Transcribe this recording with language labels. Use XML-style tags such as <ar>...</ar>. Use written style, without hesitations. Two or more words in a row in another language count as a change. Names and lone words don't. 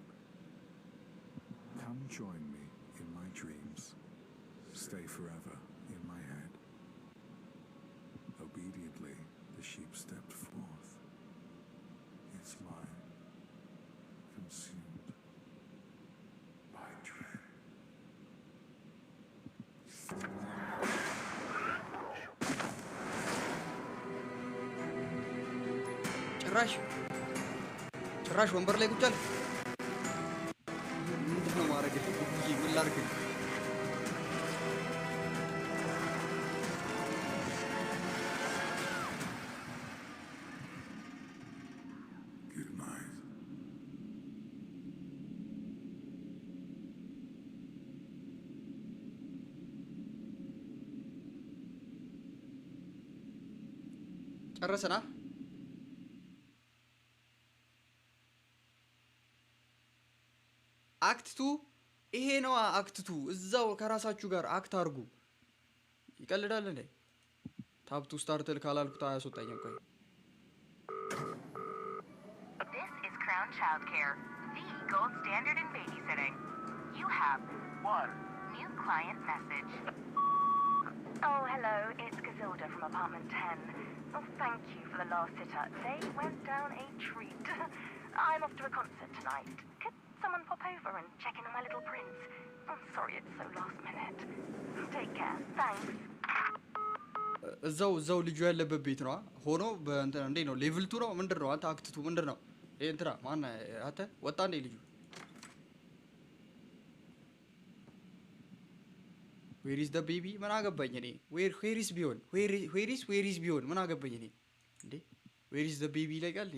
<en>"Come join me in my dreams. Stay forever in my head." Obediently, the sheep stepped forth. Its mind consumed by dread.</en> <am>ጭራሽ ወንበር ላይ ቁጭ አለ። ምንድን ነው ማድረግ? ምን ላድርግ?</am> <en>Good night.</en> <am>ጨረሰና አክት 2 ይሄ ነው። አክት 2 እዛው ከራሳችሁ ጋር አክት አድርጉ። ይቀልዳል እንዴ? ታብቱ ስታርትል ካላልኩት አያስወጣኝም። ቆይ</am> <en>This is Crown Childcare, the gold standard in babysitting. You have one new client message. Oh, hello, it's Gazilda from apartment 10. Oh, thank you for the last sitter. They went down a treat. I'm off to a concert tonight. someone pop over and check in on my little prince? I'm sorry it's so last minute. Take care. Thanks.</en> <am>እዛው ልጁ ያለበት ቤት ነው ሆኖ በእንትን እንዴ ነው ሌቭል 2 ነው ምንድን ነው አንተ አክትቱ ምንድን ነው ይሄ እንትና ማን አንተ ወጣ እንዴ ልጁ</am> <en>where is the baby</en> <am>ምን አገባኝ እኔ</am> <en>where is</en> <am>ቢሆን ምን አገባኝ እኔ እንዴ</am> <en>where is the baby</en> <am>ይለቃል</am>